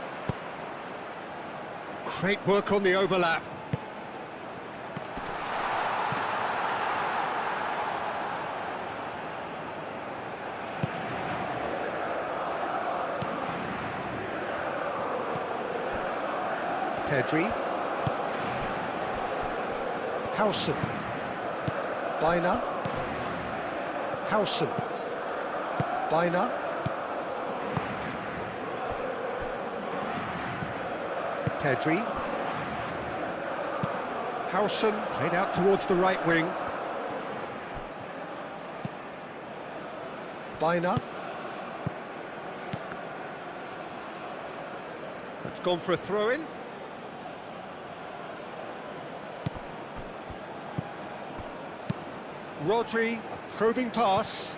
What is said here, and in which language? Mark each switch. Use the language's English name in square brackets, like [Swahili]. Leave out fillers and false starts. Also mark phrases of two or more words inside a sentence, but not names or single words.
[English] Great work on the overlap. Pedri. Howson. Baina. Howson. Baina. Pedri. Howson played out towards the right wing. Bina. That's gone for a throw-in. Rodri, a probing pass.